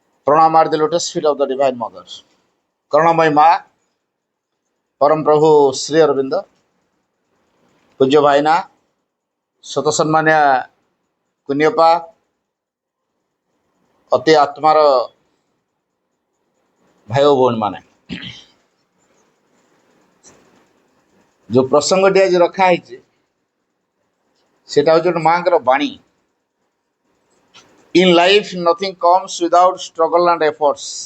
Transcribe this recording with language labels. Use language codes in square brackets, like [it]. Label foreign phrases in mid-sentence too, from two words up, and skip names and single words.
[en] Pranam at the lotus feet of the Divine Mother. Karunamai Ma, Param Prabhu Sri Aurobindo, Pujya Vaina, Satasanmanya Kunyapa, [or] ଅତି ଆତ୍ମାର ଭାଇ ଓ ଭଉଣୀ ମାନେ ଯୋଉ ପ୍ରସଙ୍ଗଟି ଆଜି ରଖା ହେଇଛି ସେଟା ହଉଛି ଗୋଟେ ମାଙ୍କର ବାଣୀ। [en] In life nothing comes without struggle and efforts.